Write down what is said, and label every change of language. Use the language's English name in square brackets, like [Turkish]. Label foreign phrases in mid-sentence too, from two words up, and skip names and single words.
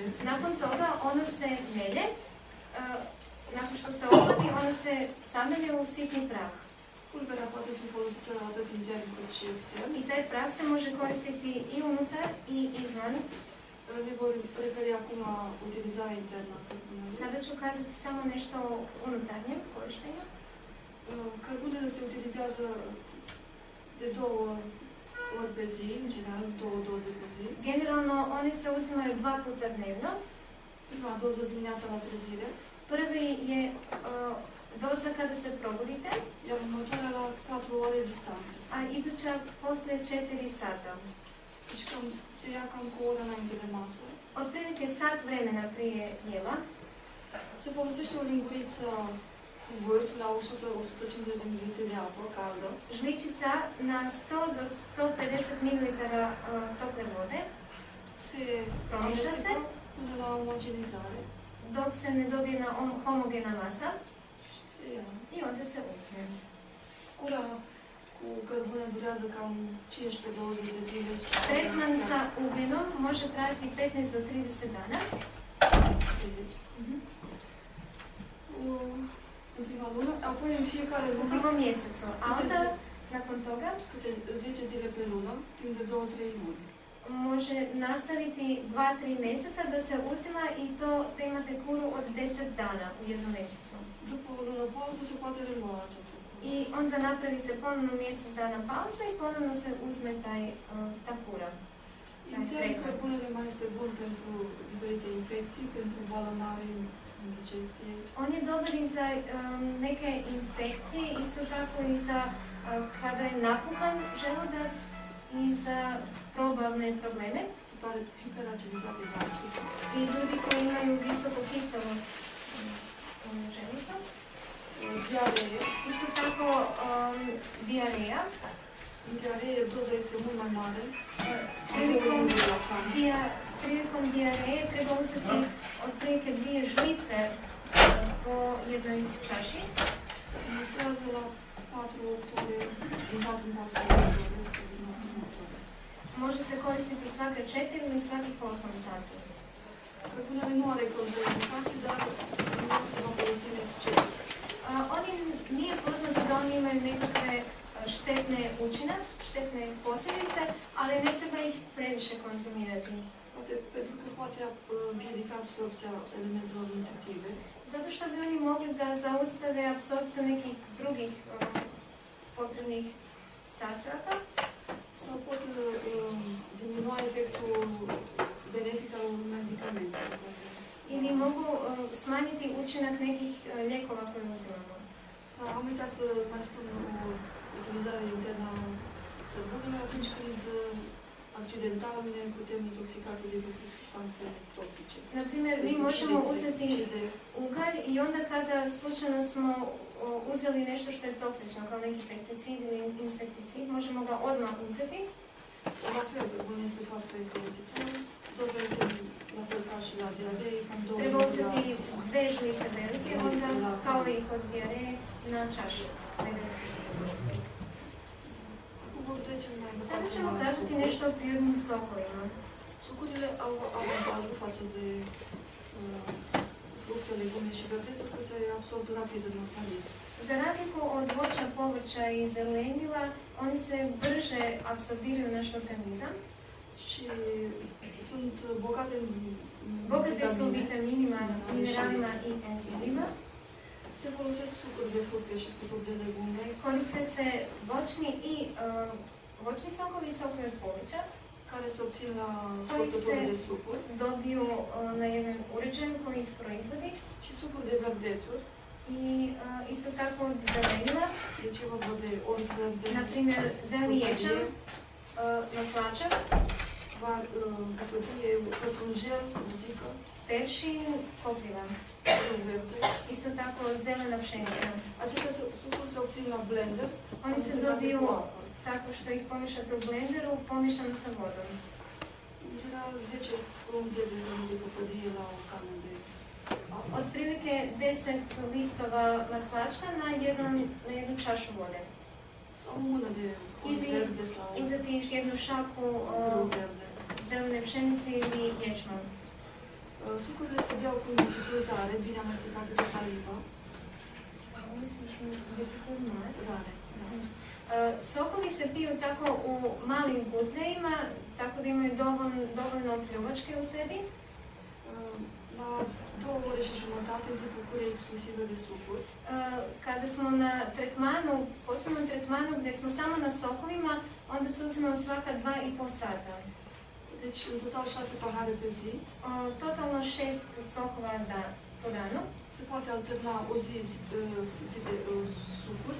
[Croatian] Nakon toga ono se melje, nakon što se ohladi, ono se samelje u sitni prah. [Romanian] Pulberea poate fi folosită atât intern cât și extern. [Croatian] I taj prah se može koristiti i unutar i izvan. [Romanian] Ne vor referi acum la utilizarea internă a cărbunelui. [Croatian] Sada ću kazati samo nešto o unutarnjem korištenju. [Romanian] Cărbunele se utilizează de 2 ori pe zi, în general 2 doze pe zi. [Croatian] Generalno, one se uzimaju 2 puta dnevno. [Romanian] Prima doză dimineața la trezire, [Croatian] Prvi je doza kada se probudite, [Romanian] iar următoarea la 4 ore distanță. [Croatian] a iduća poslije 4 sata. [Romanian] Deci se ia cam cu o oră înainte de masă. [Croatian] Otprilike sat vremena prije jela. [Romanian] Se folosește o linguriță cu vârf la 100-150 de ml de apă caldă. [Croatian] Žličica na 100 do 150 ml tople vode [Romanian] Se [Croatian] promiša se [Romanian] până la omogenizare [Croatian] dok se ne dobije na homogena masa [Romanian] și se ia. [Croatian] i onda se uzme. [Romanian] Cura cu cărbune durează cam 15-20 de zile. [Croatian] Tretman sa ugljenom može trajati 15 do 30 dana. 30. [Romanian] În prima lună, apoi în fiecare [Croatian] U [Romanian] lună, [Croatian] prvom mjesecu, a onda nakon toga [Romanian] câte 10 zile pe lună, timp de 2-3 luni. [Croatian] može nastaviti 2-3 mjeseca da se uzima i to da imate kuru od 10 dana u jednom mjesecu. [Romanian] După o lună pauză se poate relua această cură. [Croatian] I onda napravi se ponovno mjesec dana pauza i ponovno se uzme ta kura. [Romanian] Intern, cărbunele mai este bun pentru diferite infecții, pentru balonare, indigestie. [Croatian] On je dobar i za neke infekcije, isto tako i za kada je napuhan želudac i za probavne probleme. [Romanian] Hiperaciditate gastrică. [Croatian] I ljudi koji imaju visoku kiselost u želucu. [Romanian] Diaree. [Croatian] Isto tako diareja. [Romanian] În diaree doza este mult mai mare. [Croatian] Prilikom diareje treba uzeti otprilike 2 žlice po jednoj čaši. [Romanian] Se administrează la 4-8 ore, din 4 în 4 ore. [Croatian] Može se koristiti svake 4 ili svakih 8 sati. [Romanian] Cărbunele nu are contraindicații, dar nu se va folosi în exces. [Croatian] Oni nije poznato da oni imaju nekakve štetne učinak, štetne posljedice, ali ne treba ih previše konzumirati. [Romanian] Pentru că poate împiedica absorpția elementelor nutritive. [Croatian] Zato što bi oni mogli da zaustave apsorpciju nekih drugih potrebnih sastojaka. [Romanian] Sau pot diminua efectul benefic al unor medicamente. [Croatian] Ili mogu smanjiti učinak nekih lijekova koje uzimamo. [Romanian] Am uitat să mai spun o utilizare internă a cărbunelui atunci când accidental ne putem intoxica cu diverse substanțe toxice. [Croatian] Na primjer, mi možemo uzeti ugalj i onda kada slučajno smo uzeli nešto što je toksično, kao neki pesticid ili insekticid, možemo ga odmah uzeti. [Romanian] La fel, cărbunul este foarte folositor. Doza este la fel ca și la diaree, cam 2 [Croatian] Treba uzeti 2 žlice velike, onda kao i kod diareje na čašu. Sada ćemo kazati nešto o prirodnim sokovima. [Romanian] Sucurile au avantajul față de fructe, legume și verdețuri că se absorb rapid în organism. [Croatian] Za razliku od voća, povrća i zelenila, oni se brže apsorbiraju u naš organizam. [Romanian] Și sunt bogate în [Croatian] Bogate su [Romanian] vitamine. [Croatian] vitaminima, mineralima i enzimima. [Romanian] Se folosesc sucuri de fructe și sucuri de legume [Croatian] Koriste se voćni sokovi i sokovi od povrća, [Romanian] care se obțin la [Croatian] Koji [Romanian] scortători se- de sucuri [Croatian] dobiju na jednom uređaju koji ih proizvodi. [Romanian] și sucuri de verdețuri. [Croatian] I isto tako od zelenila, [Romanian] Deci e vorba de orz verde, [Croatian] na primjer zeleni ječam, maslačak, [Romanian] bucătărie, pătrunjel, urzică, [Croatian] peršin, kopriva. [Romanian] orz verde. [Croatian] Isto tako zelena pšenica. [Romanian] Aceste sucuri se obțin la blender. [Croatian] Oni se [Romanian] amestecate [Croatian] dobiju [Romanian] cu apă. [Croatian] tako što ih pomiješate u blenderu, pomiješano sa vodom. [Romanian] În general 10 frunze de zămi de păpădie la o cană de apă. [Croatian] Otprilike 10 listova maslačka na jednu čašu vode. [Romanian] Sau o mână de orz [Croatian] Ili [Romanian] verde sau [Croatian] uzeti jednu šaku [Romanian] grâu verde. [Croatian] zelene pšenice ili ječma. [Romanian] Sucurile se beau cu mițituri tare, bine amestecate de salivă. Rare. [Croatian] Sokovi se piju tako u malim gutljajima, tako da imaju dovoljno pljuvačke u sebi. [Romanian] La 2 ore și jumătate, în timpul curii exclusive de sucuri, [Croatian] Kada smo na tretmanu, posebnom tretmanu gdje smo samo na sokovima, onda se uzimamo svaka 2,5 sata. [Romanian] deci în total 6 pahare pe zi, [Croatian] Totalno 6 sokova po danu. [Romanian] se poate alterna o zi de sucuri,